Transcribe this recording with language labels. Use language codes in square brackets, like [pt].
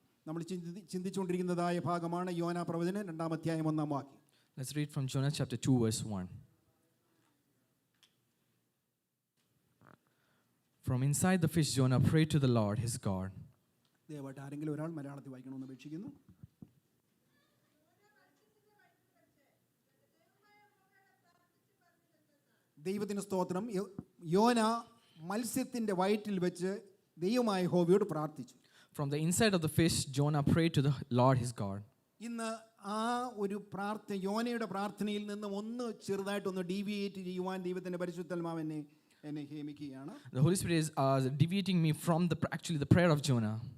[ml] നമ്മൾ ചിന്തിച്ചുകൊണ്ടിരിക്കുന്നതായ ഭാഗമാണ് യോന പ്രവചനം 2-ാം അധ്യായം 1-ാം വാക്യം. [en] Let's read from Jonah chapter 2 verse 1. From inside the fish, Jonah prayed to the Lord his God. [ml] ദയവായിട്ട് ആരെങ്കിലും ഒരാൾ മലയാളത്തിൽ വായിക്കണമെന്ന് അപേക്ഷിക്കുന്നു. ദൈവത്തിന് സ്തോത്രം. യോന മത്സ്യത്തിൻ്റെ വയറ്റിൽ വെച്ച് ദൈവമായ യഹോവയോട് പ്രാർത്ഥിച്ചു. [en] From the inside of the fish, Jonah prayed to the Lord his God. [ml] ഇന്ന് ആ ഒരു യോനയുടെ പ്രാർത്ഥനയിൽ നിന്നും ഒന്ന് ചെറുതായിട്ടൊന്ന് ഡീവിയേറ്റ് ചെയ്യുവാൻ ദൈവത്തിൻ്റെ പരിശുദ്ധാത്മാവ് എന്നെ നിയമിക്കുകയാണ്. [en] The Holy Spirit is deviating me from the prayer of Jonah.